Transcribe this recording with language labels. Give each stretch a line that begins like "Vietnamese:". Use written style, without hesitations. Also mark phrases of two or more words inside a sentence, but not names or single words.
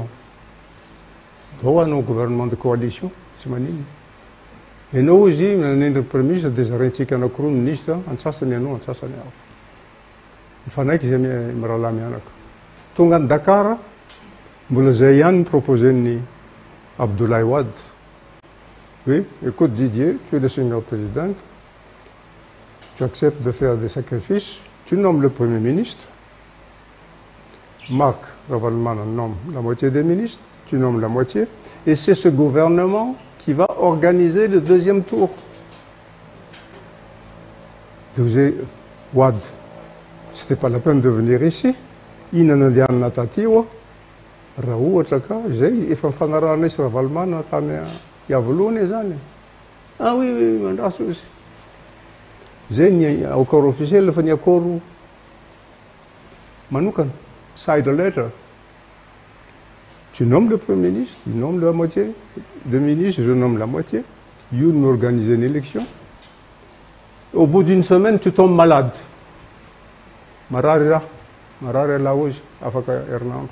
Malagasy: Ndao hanao
French: gouvernement de coalition
Malagasy: tsy manino. Ianao izy nanendry
French: premier ministre
Malagasy: dia zaraintsika anankiroa ministre antsasany ianao antsasany aho. Mifanaiky izay mirahalahy mianaka. Tonga any Dakar mbola zay ihany proposen'ny Abdoulaye Wade.
French: Oui, écoute Didier, tu es le senior président, tu acceptes de faire des sacrifices, tu nommes le premier ministre, Marc Ravalomanana nomme la moitié des ministres, tu nommes la moitié, et c'est ce gouvernement qui va organiser le deuxième tour. Wade, c'était pas la peine de venir ici,
Malagasy: ina nandehanana taty io a raha ohatra ka zay efa mifanarahana sy Ravalomanana tany Iavoloana zany oui mandraso izy zay ny
French: accord officiel
Malagasy: fa ny accord manokana
English: side letter.
French: Tu nommes le Premier ministre, il nomme la moitié, deux ministres, je nomme la moitié. Youn organise une élection. Au bout d'une semaine, tu tombes malade. Marari la hoje, afaka Hernando.